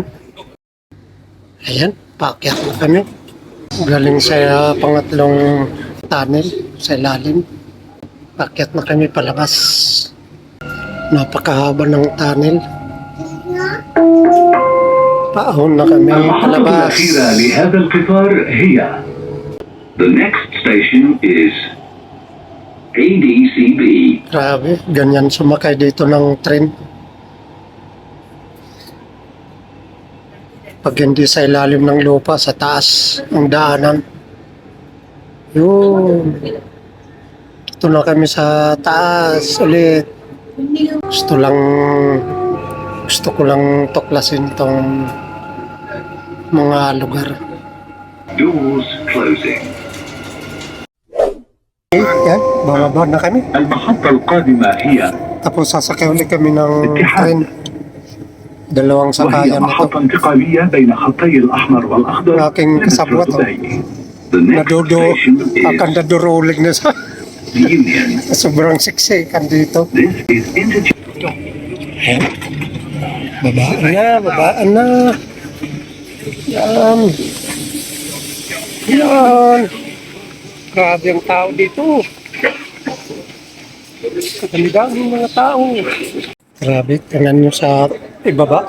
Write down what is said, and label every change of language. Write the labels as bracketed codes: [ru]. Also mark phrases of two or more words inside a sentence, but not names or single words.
[tl] Ayan, paakyat na kami. Galing sa pangatlong tunnel sa ilalim. Paakyat na kami palabas. Napakahaba ng tunnel. Paahon na kami palabas. [en] The next station is ADCB. [tl] Grabe, ganyan sumakay dito ng train. Pag hindi sa ilalim ng lupa, sa taas ang daanan. Yun. Ito na kami sa taas ulit. Gusto ko lang tuklasin itong mga lugar. [en] Doors closing. [tl] Yan, bababa na kami. [ar] المحطة القادمة هي [tl] Tapos sasakay ulit kami ng train. Dalawang [ar] وهي [tl] sakayan na ito. [ar] محطة انتقالية بين خطي الأحمر والأخضر. [tl] Aking kasabwat. [en] The next [tl] Nadodo, [en] station akan is [tl] nadurulig na sa [en] Union. [tl] sobrang siksikan dito. [en] This is interchange. [tl] Babaan na. Yan. Yan. Grabe ang tao dito. Kadami-daming mga tao. Grabe, tingnan nyo sa ibaba.